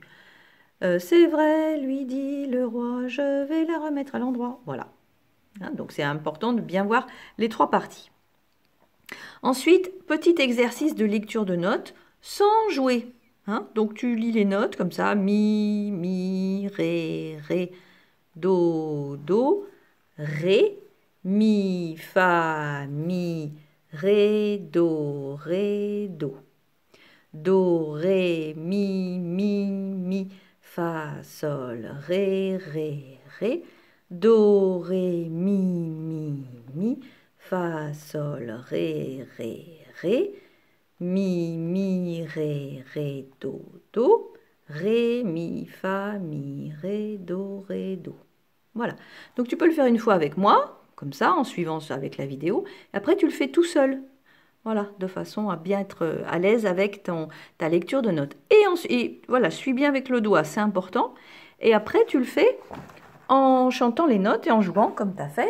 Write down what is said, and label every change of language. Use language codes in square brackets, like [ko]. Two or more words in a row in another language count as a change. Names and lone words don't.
[fr] C'est vrai, lui dit le roi, je vais la remettre à l'endroit. Voilà. Hein, donc c'est important de bien voir les 3 parties. Ensuite, petit exercice de lecture de notes sans jouer. Hein, donc tu lis les notes comme ça, mi, ré, do, ré, mi, fa, mi, ré, do, do, ré, mi, fa, sol, ré, do, ré, mi, fa, sol, ré, mi, ré, do, ré, mi, fa, mi, ré, do. Voilà. Donc tu peux le faire une fois avec moi, comme ça, en suivant avec la vidéo. Après, tu le fais tout seul. Voilà, de façon à bien être à l'aise avec ta lecture de notes. Et voilà, suis bien avec le doigt, c'est important. Et après, tu le fais en chantant les notes et en jouant comme tu as fait.